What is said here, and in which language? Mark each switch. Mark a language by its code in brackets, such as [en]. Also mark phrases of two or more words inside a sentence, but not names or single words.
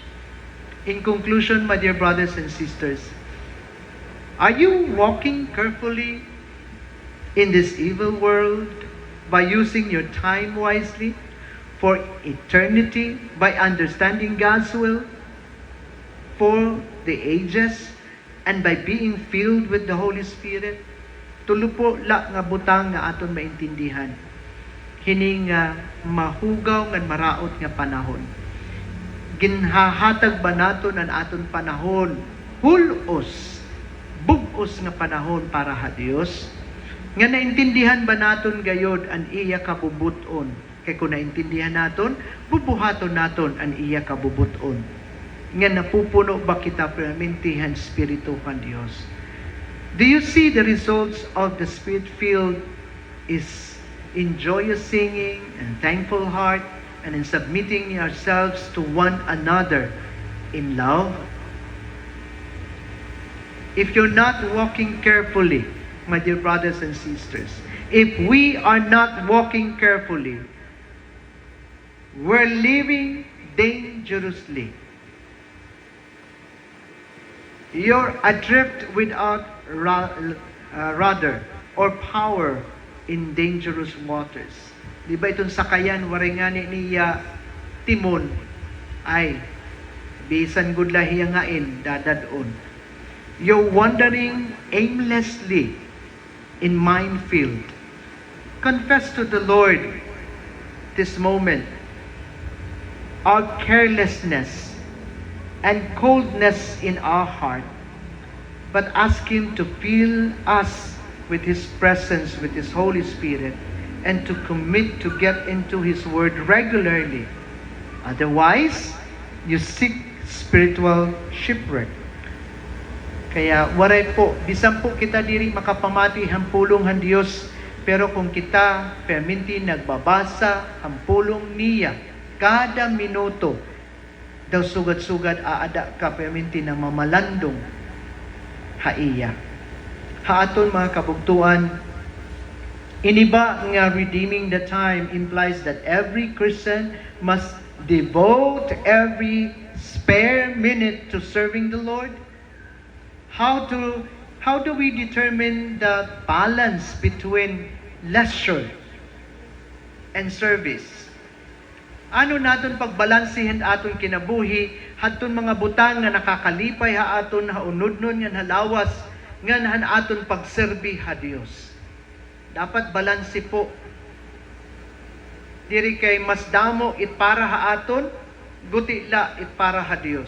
[en] In conclusion, my dear brothers and sisters, are you walking carefully in this evil world by using your time wisely for eternity, by understanding God's will for the ages, and by being filled with the Holy Spirit? [war] Tulo po la nga butang nga aton maintindihan. Hining mahugaw nga maraot nga panahon. Ginhahatag ba naton ang aton panahon? Hulos, bugos nga panahon para ha Dios? Nga naintindihan ba naton gayod ang iya kabubuton? Kay kung naintindihan naton, bubuhaton naton ang iya kabubuton. Nga napupuno ba kita permintihan Espiritu ng Dios? [en] Do you see the results of the Spirit-filled is in joyous singing and thankful heart, and in submitting yourselves to one another in love? If you're not walking carefully, my dear brothers and sisters, if we are not walking carefully, we're living dangerously. You're adrift without rudder or power in dangerous waters. [war] Di ba itong sakayan, waringani niya timon, ay bisan gud lahi ngain dadadon. [en] You're wandering aimlessly in minefield. Confess to the Lord this moment our carelessness and coldness in our heart, but ask Him to fill us with His presence, with His Holy Spirit, and to commit to get into His Word regularly. Otherwise, you seek spiritual shipwreck. [war] Kaya waray po, bisan po kita diri makapamati hampulong han Dios, pero kung kita perminti nagbabasa hampulong niya kada minuto, daw sugad-sugad aada ka perminti na mamalandong haiya. Haaton mga kabugtuan, iniba nga [en] redeeming the time implies that every Christian must devote every spare minute to serving the Lord. How do we determine the balance between leisure and service? [war] Ano naton pagbalansihin aton kinabuhi, haton mga butang nga nakakalipay ha aton haunudnon nga halawas nga nahan aton pagserbi ha Dios. Dapat balansi po. Diri kay mas damo it para ha aton, guti la it para ha Dios.